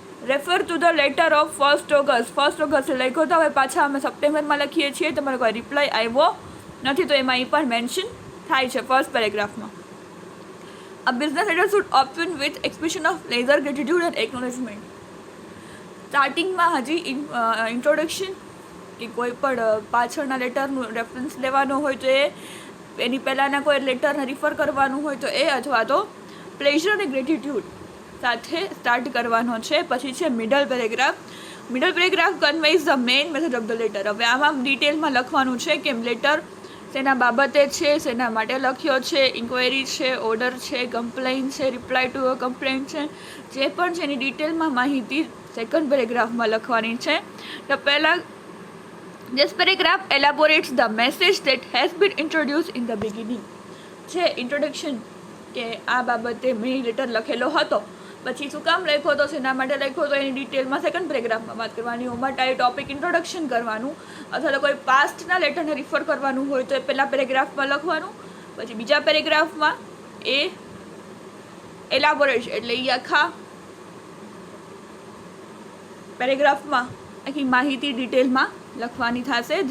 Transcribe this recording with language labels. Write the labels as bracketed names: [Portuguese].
[English] Refer to the letter of 1 August. [Gujarati] 1 August લખ્યો તો હવે પાછા અમે સપ્ટેમ્બરમાં લખીએ છીએ, તમારો કોઈ રિપ્લાય આવ્યો નથી તો એમાં એ પણ મેન્શન થાય છે first પેરેગ્રાફમાં. [English] A business letter should open with expression of pleasure, gratitude and acknowledgement. [Gujarati] સ્ટાર્ટિંગમાં હજી ઇન્ટ્રોડક્શન કે કોઈ પણ પાછળના લેટરનું રેફરન્સ લેવાનો હોય તો એની પહેલાંના કોઈ લેટરને રિફર કરવાનું હોય તો એ, અથવા તો પ્લેઝર અને ગ્રેટિટ્યૂડ સાથે સ્ટાર્ટ કરવાનો છે. પછી છે [English] Middle paragraph. Middle paragraph conveys the main message of the letter. [Gujarati] હવે આમાં ડિટેલમાં લખવાનું છે કે લેટર શેના બાબતે છે, શેના માટે લખ્યો છે, ઇન્ક્વાયરી છે, ઓર્ડર છે, કમ્પ્લેઇન છે, [English] reply to a complain [Gujarati] છે, જે પણ છે એની ડિટેલમાં માહિતી સેકન્ડ પેરેગ્રાફમાં લખવાની છે. તો પહેલાં [English] This paragraph elaborates the message that has been introduced in the beginning. [Gujarati] છે ઇન્ટ્રોડક્શન કે આ બાબતે મેં લેટર લખેલો હતો, પછી શું કામ લખ્યો હતો, શેના માટે લખ્યો હતો, એની ડિટેલમાં સેકન્ડ પેરેગ્રાફમાં વાત કરવાની. માટે ટોપિક ઇન્ટ્રોડક્શન કરવાનું, અથવા તો કોઈ પાસ્ટના લેટરને રિફર કરવાનું હોય તો એ પહેલાં પેરેગ્રાફમાં લખવાનું, પછી બીજા પેરેગ્રાફમાં એ એલાબોરેટ એટલે એ આખા પેરેગ્રાફમાં આખી માહિતી ડિટેલમાં લખવાની થશે.